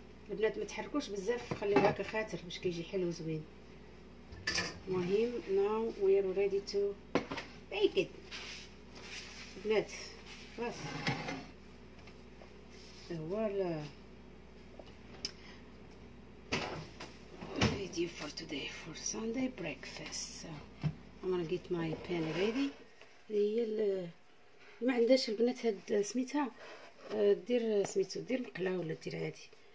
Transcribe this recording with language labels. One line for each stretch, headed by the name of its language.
Arabic: البنات ما تحركوش بزاف، خليوه هكا خاطر باش كيجي حلو زوين.
English: المهم now we are ready to bake it.
Arabic: البنات خلاص فوالا
English: ready for today for Sunday breakfast. So I'm gonna get my pan ready.
Arabic: هي ما عندهاش البنات هاد سميتها دير سميتو دير مقله ولا دير عادي.